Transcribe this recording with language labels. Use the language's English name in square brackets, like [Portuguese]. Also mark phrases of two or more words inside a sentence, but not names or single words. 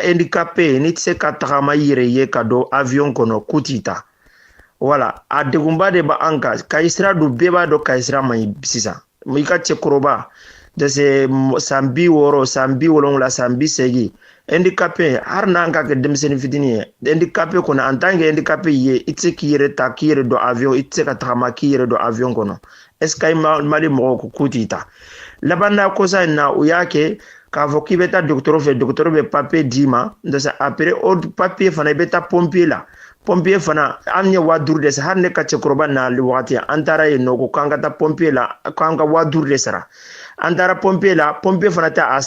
[Bambara] handicapé n'i tɛ se ka tagama i yɛrɛ ye ka don avion kɔnɔ k'u t'i ta wala a degunba de b'an kan Kayi sira dun bɛɛ b'a dɔn Kayi sira man ɲi sisan i ka cɛkɔrɔba dese san 60 san 70 san 80 handicapé har n'an ka kɛ denmisɛnnin fitinin ye handicapé kɔnɔ [French] en tant que [Bambara] handicapé ye i tɛ se k'i yɛrɛ ta k'i yɛrɛ don avion i tɛ se ka tagama k'i yɛrɛ don avion kɔnɔ [French] est-ce que [Bambara] Mali mɔgɔw k'u t'i ta laban na kosa in na u y'a kɛ k'a fɔ k'i bɛ taa dɔgɔtɔrɔ fɛ dɔgɔtɔrɔ bɛ papier d'i ma ndɔsɛ après o papier fana i bɛ taa pompier la pompier fana an ye 5,000 de sara hali ne ka cɛkɔrɔba nali wagati an taara yen nɔ ko k'an ka taa pompier la k'an ka 5,000 de sara an taara pompier la pompier fana tɛ a